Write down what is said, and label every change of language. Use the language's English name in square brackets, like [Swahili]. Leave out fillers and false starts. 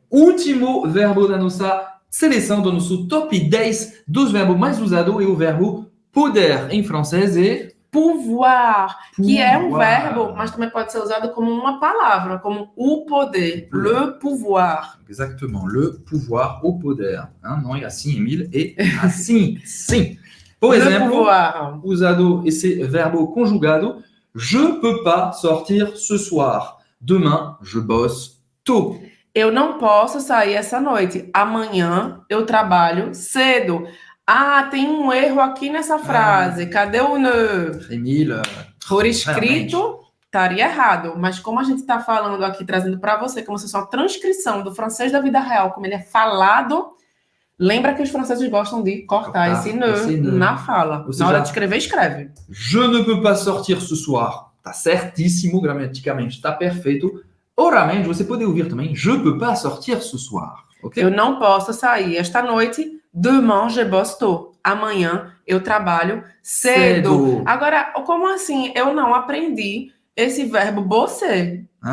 [Portuguese] Último verbo da nossa seleção, do nosso top 10 dos verbos mais usados, é o verbo poder. Em francês é Pouvoir, que é um [French] pouvoir. [Portuguese] verbo, mas também pode ser usado como uma palavra, como o poder, [French] le pouvoir. Exactement, le pouvoir au poder. [Portuguese] Não é assim, Emile, é assim, sim. Por [French] Le [Portuguese] exemplo, [French] pouvoir. [Portuguese] usado esse verbo conjugado, [French] je peux pas sortir ce soir. Demain, je bosse tôt. [Portuguese] Eu não posso sair essa noite. Amanhã eu trabalho cedo. Ah, tem um erro aqui nessa frase. Cadê o ne? Emile, Por escrito, estaria errado. Mas como a gente está falando aqui, trazendo para você, como se fosse uma transcrição do francês da vida real, como ele é falado, lembra que os franceses gostam de cortar esse ne na fala. Ou seja, na hora de escrever, escreve. [French] Je ne peux pas sortir ce soir. [Portuguese] Tá certíssimo gramaticalmente, tá perfeito. Oralmente, você pode ouvir também, [French] je peux pas sortir ce soir. [English] Okay? [Portuguese] Eu não posso sair esta noite. [French] Demain, je bosse tôt. [Portuguese] Amanhã eu trabalho cedo. Agora, como assim? Eu não aprendi esse verbo bosser.